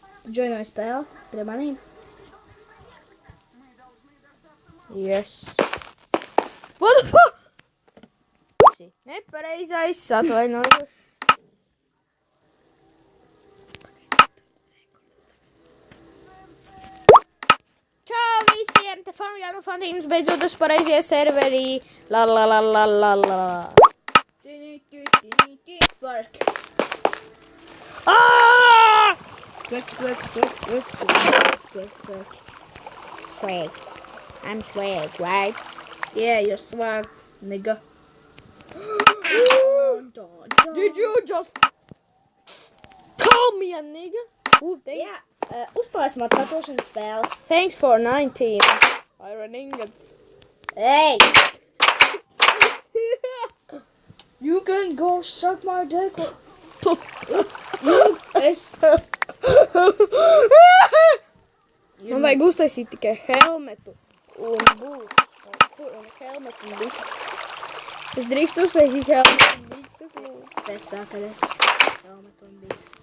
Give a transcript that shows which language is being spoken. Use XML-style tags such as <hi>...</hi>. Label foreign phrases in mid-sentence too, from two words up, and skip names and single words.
<lv>Joinoju spēli pie manīm.</lv> <en>Yes. What the fuck?</en> <lv>Nepareizais, atvainojos. Čau visiem, te Fanjānu Fantīms beidzot uz pareizie serverī. La la la la la la.</lv> <en>Work. Ah! Work. Swag. I'm swag, right? Yeah, you're swag, nigga. Did you just call me a nigga? Ooh,</en> <lv>Jā, uzklāsim atkārtošanas spēli.</lv> <en>Thanks for 19 iron ingots. Hey! You can go suck my dick.</en> <lv>Man vajag uztaisīt tikai helmetu un būtus. Un helmetu un bikses. Es drīkstu uztaisīt helmetu un bikses, lūdzu. Pēc tā, kad es helmetu un bikses.</lv>